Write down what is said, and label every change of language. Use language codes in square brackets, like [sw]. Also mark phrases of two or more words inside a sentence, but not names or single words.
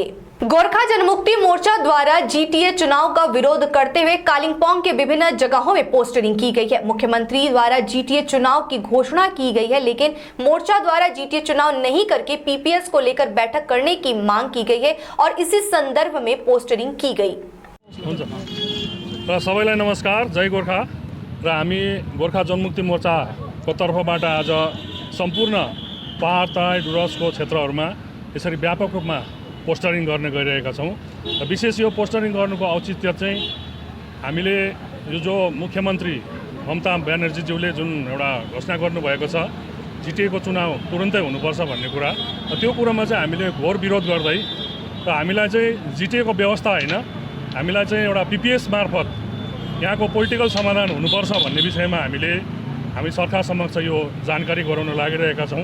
[hi] गोरखा जनमुक्ति मोर्चा द्वारा GTA चुनाव का विरोध करते हुए कालिंपोंग के विभिन्न जगहों में पोस्टरिंग की गई है। मुख्यमंत्री द्वारा GTA चुनाव की घोषणा की गई है, लेकिन मोर्चा द्वारा GTA चुनाव नहीं करके PPS को लेकर बैठक करने की मांग की गई है और इसी संदर्भ में पोस्टरिंग की गई। [ne] सबैलाई नमस्कार, जय गोर्खा। र हामी गोर्खा जनमुक्ति मोर्चाको तर्फबाट आज सम्पूर्ण पहाड तराई डुवर्सको क्षेत्रहरूमा यसरी व्यापक रूपमा पोस्टरिङ गर्ने गइरहेका छौँ। र विशेष यो पोस्टरिङ गर्नुको औचित्य चाहिँ हामीले यो जो मुख्यमन्त्री ममता ब्यानर्जीज्यूले जुन एउटा घोषणा गर्नुभएको छ GTA को चुनाव तुरुन्तै हुनुपर्छ भन्ने कुरा, त्यो कुरामा चाहिँ हामीले घोर विरोध गर्दै र हामीलाई चाहिँ GTA को व्यवस्था होइन, हामीलाई चाहिँ एउटा PPS मार्फत यहाँको पोलिटिकल समाधान हुनुपर्छ भन्ने विषयमा हामी सरकार समक्ष यो जानकारी गराउन लागिरहेका छौँ।